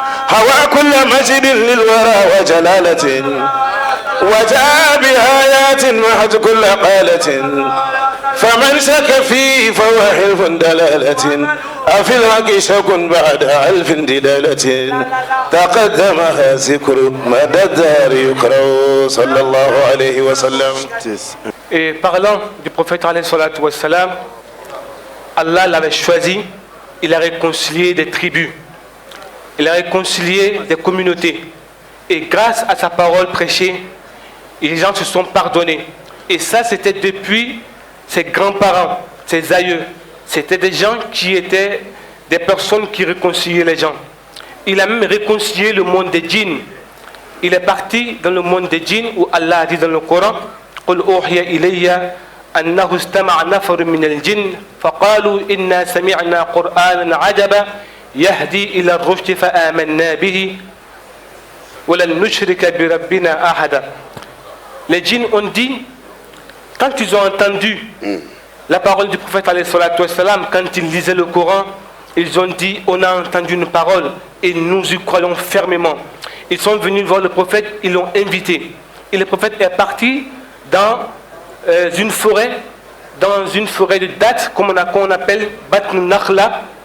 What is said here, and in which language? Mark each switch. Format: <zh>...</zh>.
<ar>هوى كل مجد للورى وجلالة وجاء بآيات محت كل قالة فمن شك فيه فهو حلف دلالة أفي الحق شك بعد ألف دلالة تقدمها ذكر مدى الدهر يقرأ صلى الله عليه وسلم.</ar> <fr>Et parlant du prophète alayhi salatu wassalam, Allah l'avait choisi, il a réconcilié des tribus, il a réconcilié des communautés. Et grâce à sa parole prêchée, les gens se sont pardonnés. Et ça, c'était depuis ses grands-parents, ses aïeux. C'était des gens qui étaient des personnes qui réconciliaient les gens. Il a même réconcilié le monde des djinns. Il est parti dans le monde des djinns où Allah a dit dans le Coran</fr> <ar>قل أوحي إلي أنه استمع نفر من الجن فقالوا إنا سمعنا قرآنا عجبا يهدي إلى الرشد فآمنا به ولن نشرك بربنا أحدا.</ar> <fr>Les djinns ont dit, quand ils ont entendu la parole du prophète alayhi salatu wassalam, quand ils lisaient le Coran, ils ont dit, on a entendu une parole et nous y croyons fermement. Ils sont venus voir le prophète, ils l'ont invité. Et le prophète est parti dans une forêt de dattes, comme on appelle Batn Nakhla.</fr>